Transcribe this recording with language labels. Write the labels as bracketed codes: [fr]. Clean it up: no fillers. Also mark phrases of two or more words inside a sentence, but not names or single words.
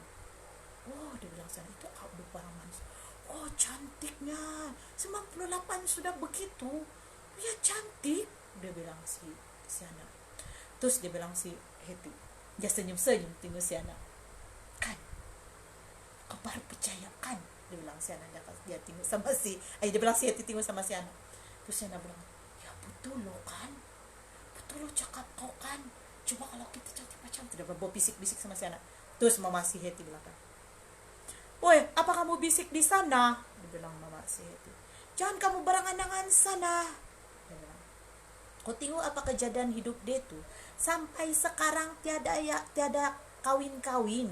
[ms] Oh, dia bilang sana itu Odu Paramanis. Oh, cantiknya 98 sudah begitu ya, cantik, dia bilang si Ana. Terus dia bilang si Heti, dia senyum tengok si Ana. Kan kau baru percaya kan, dia bilang si Ana. Dia tengok sama dia bilang si Heti tengok sama si Ana. Terus si Ana bilang, ya betul lo kan, betul lo cakap kau kan, coba kalau kita cantik macam tu. Dia bawa bisik-bisik sama si Ana. Terus mama si Heti bilang kan, woi, apa kamu bisik di sana? Dia bilang mama si Heti. Jangan kamu berangan-angan sana. Dia bilang, kau tengok apa kejadian hidup dia tuh. Sampai sekarang tiada kawin-kawin.